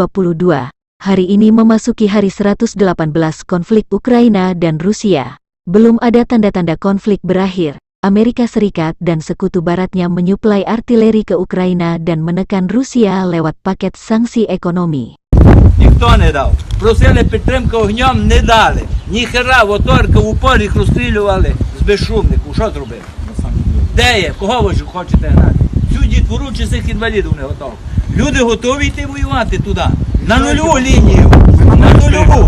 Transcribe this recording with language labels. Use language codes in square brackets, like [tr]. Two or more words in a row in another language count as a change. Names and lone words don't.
[id] Hari ini memasuki hari 118 konflik Ukraina dan Rusia. Belum ada tanda-tanda konflik berakhir. Amerika Serikat dan sekutu baratnya menyuplai artileri ke Ukraina dan menekan Rusia lewat paket sanksi ekonomi. [uk] Ніхто не дав. Просили підтримки огнем, не дали. Ніхера, оторки в упор їх розстрілювали з безшумнику. Що зробили? Де є? Кого ви хочете гнати? Цю дітвору чи цих інвалідів не готові? Люди готові йти воювати туди. На нульову лінію. На нульову.